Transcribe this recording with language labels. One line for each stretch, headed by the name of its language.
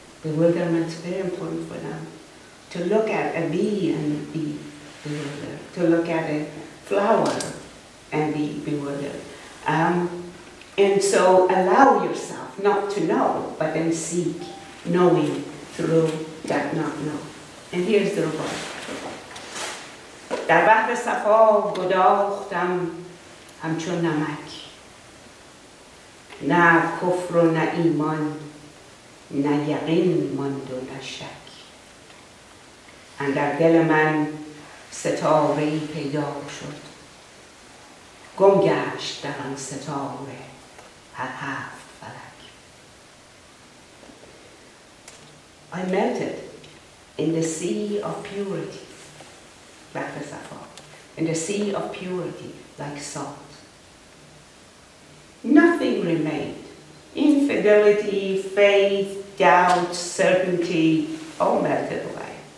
English: Bewilderment is very important for them. To look at a bee and be bewildered. To look at a flower and be bewildered. And so allow yourself not to know, but then seek knowing through that not know. And here's the report.
Persian: در بحر صفا گداختم همچون نمک نه کفر و نه ایمان نه یقین ماند و نه شک اندر دل من ستاره‌ای پیدا شد گم گشت در آن ستاره هر 7 فلک.
English: I melted in the sea of purity, back to Sappho, in the sea of purity like salt. Nothing remained. Infidelity, faith, doubt, certainty, all melted away.